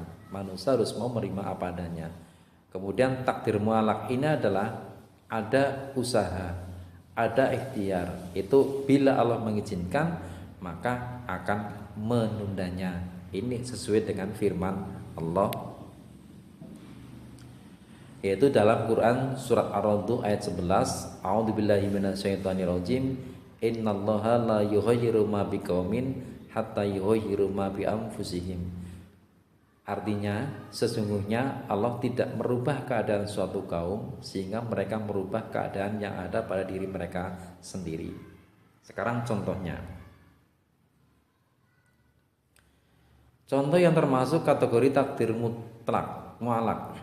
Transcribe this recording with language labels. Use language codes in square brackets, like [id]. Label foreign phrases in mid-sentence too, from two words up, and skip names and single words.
[id] Manusia harus mau menerima apa adanya. Kemudian takdir mu'allaq ini adalah ada usaha, ada ikhtiar. Itu bila Allah mengizinkan maka akan menundanya. Ini sesuai dengan firman Allah, yaitu dalam Quran surat Ar-Ra'd ayat 11, [ar] أعوذ بالله من الشيطان الرجيم، إن الله لا يغير ما بقوم حتى يغيروا ما بأنفسهم. [id] Artinya, sesungguhnya Allah tidak merubah keadaan suatu kaum sehingga mereka merubah keadaan yang ada pada diri mereka sendiri. Sekarang contohnya. Contoh yang termasuk kategori takdir mutlak, mu'allaq.